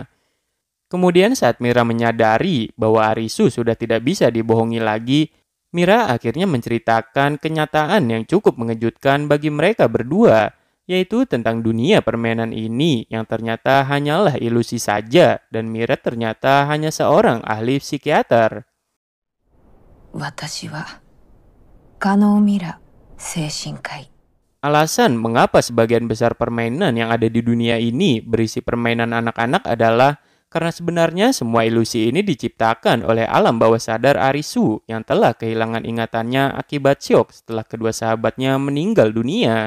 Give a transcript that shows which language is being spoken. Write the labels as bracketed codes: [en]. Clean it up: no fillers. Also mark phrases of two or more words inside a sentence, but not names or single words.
[id] Kemudian saat Mira menyadari bahwa Arisu sudah tidak bisa dibohongi lagi, Mira akhirnya menceritakan kenyataan yang cukup mengejutkan bagi mereka berdua, yaitu tentang dunia permainan ini yang ternyata hanyalah ilusi saja dan Mira ternyata hanya seorang ahli psikiater. [ja] 私は加納ミラ精神科医。 [id] Alasan mengapa sebagian besar permainan yang ada di dunia ini berisi permainan anak-anak adalah karena sebenarnya semua ilusi ini diciptakan oleh alam bawah sadar Arisu yang telah kehilangan ingatannya akibat syok setelah kedua sahabatnya meninggal dunia.